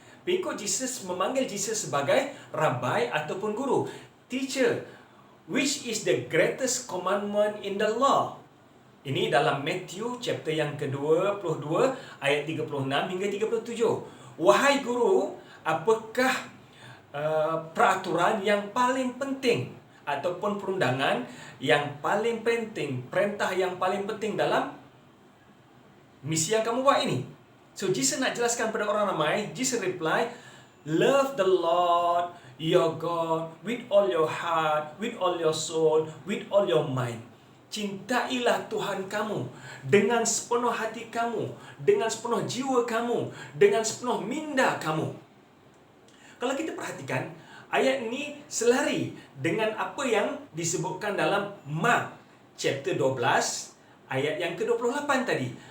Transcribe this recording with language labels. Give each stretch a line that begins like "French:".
Malay: Pengikut Jesus memanggil Jesus sebagai Rabbi ataupun guru.
English: Teacher, which is the greatest commandment in the law?
Malay: Ini dalam Matthew chapter yang ke-22 ayat 36 hingga 37. Wahai guru, apakah peraturan yang paling penting ataupun perundangan yang paling penting, perintah yang paling penting dalam misi yang kamu buat ini? So Jesus nak jelaskan pada orang ramai.
English: Jesus reply, love the Lord your God with all your heart, with all your soul, with all your mind.
Malay: Cintailah Tuhan kamu dengan sepenuh hati kamu, dengan sepenuh jiwa kamu, dengan sepenuh minda kamu. Kalau kita perhatikan, ayat ini selari dengan apa yang disebutkan dalam Mark chapter 12 ayat yang ke-28 tadi.